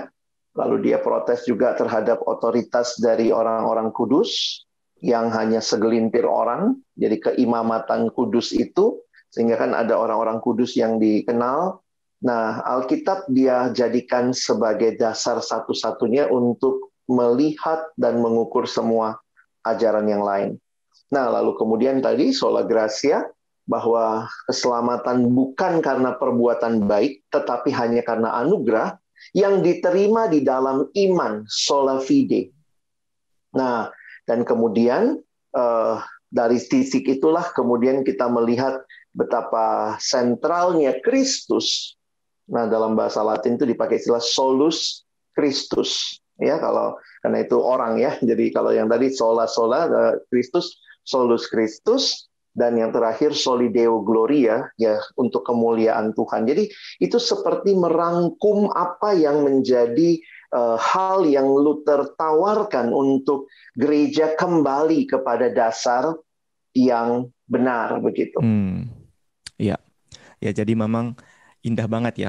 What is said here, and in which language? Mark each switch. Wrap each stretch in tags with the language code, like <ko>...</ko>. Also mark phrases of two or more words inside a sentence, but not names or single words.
<id>Lalu dia protes juga terhadap otoritas dari orang-orang kudus yang hanya segelintir orang, jadi keimamatan kudus itu, sehingga kan ada orang-orang kudus yang dikenal. Nah, Alkitab dia jadikan sebagai dasar satu-satunya untuk melihat dan mengukur semua ajaran yang lain. Nah, lalu kemudian tadi</id> <la>sola gratia,</la> <id>bahwa keselamatan bukan karena perbuatan baik, tetapi hanya karena anugerah yang diterima di dalam iman,</id> <la>sola fide.</la> <id>Nah, dan kemudian dari titik itulah kemudian kita melihat betapa sentralnya Kristus. Nah, dalam bahasa Latin itu dipakai istilah</id> <la>solus Christus.</la> <id>Ya, kalau karena itu orang ya. Jadi kalau yang tadi</id> <la>sola sola Kristus, solus Christus,</la> <id>dan yang terakhir</id> <la>soli deo gloria</la> <id>ya untuk kemuliaan Tuhan. Jadi itu seperti merangkum apa yang menjadi hal yang Luther tawarkan untuk gereja kembali kepada dasar yang benar begitu. Ya, ya jadi memang indah banget ya.</id>